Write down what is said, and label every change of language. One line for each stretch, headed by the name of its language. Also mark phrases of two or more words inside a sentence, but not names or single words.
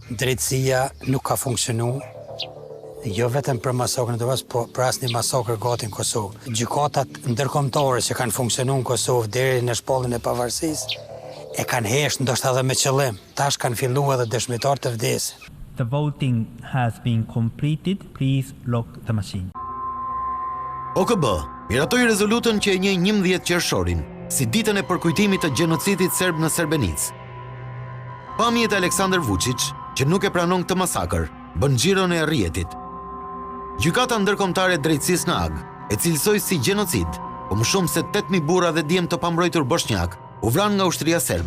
Albanian: Drejtësia nuk ka funksionuar, jo vetëm për masakrën e Kosovës, por për asnjë masakër gati në Kosovë. Gjykatat ndërkombëtare që kanë funksionuar në Kosovë deri në shpalljen e pavarësisë e kanë heshtë ndoshta edhe me qëllim. Tash kanë filluar edhe dëshmitar të vdesin.
English: The voting has been completed. Please lock the machine.
Albanian: OKB miratoi rezolutën që e njeh 11 qershorin si ditën e përkujtimit të gjenocidit serb në Srebrenicë. Pamjet e Aleksandar Vučić, që nuk e pranon këtë masakër, bën xhiron e rrjetit. Gjykata ndërkombëtare e drejtësisë në Hag e cilësoi si gjenocid, po më shumë se 8000 burra dhe djem të pambrojtur bosnjak u vranë nga ushtria serbe.